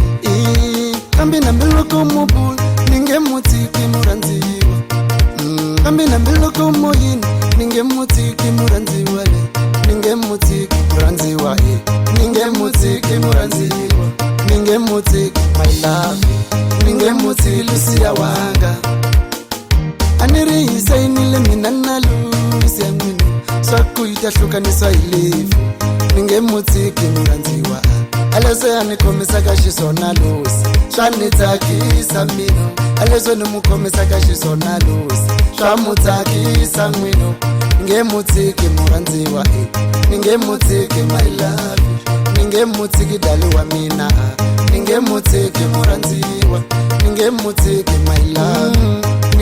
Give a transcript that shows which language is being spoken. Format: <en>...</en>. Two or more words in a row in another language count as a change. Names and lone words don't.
<ts>Kambe nambiloko mubulu ninge mutsiki murhandziwa. Kambe nambiloko moyini ninge mutsiki murhandziwa. Ninge mutsiki murhandziwa. Ninge mutsiki murhandziwa. Ninge mutsiki</ts> <en>my love.</en> <ts>Ninge mutsiki Lucia wanga. Aniri hisainile mina na Lucia n'wina. Swaku yitahlukanisa hilefu. Ninge mutsiki murhandziwa. Aleswe anikhomisa ka xiswona Lucy, swa ni tsakisa mina. Aleswe ni mukhomisa ka xiswona Lucy, swa mu tsakisa n'wina. Ninge mutsiki murhandziwa. Ninge mutsiki</ts> <en>my love.</en> <ts>Ninge mutsiki dali wa mina. Ninge mutsiki murhandziwa. Ninge mutsiki</ts> <en>my love.</en>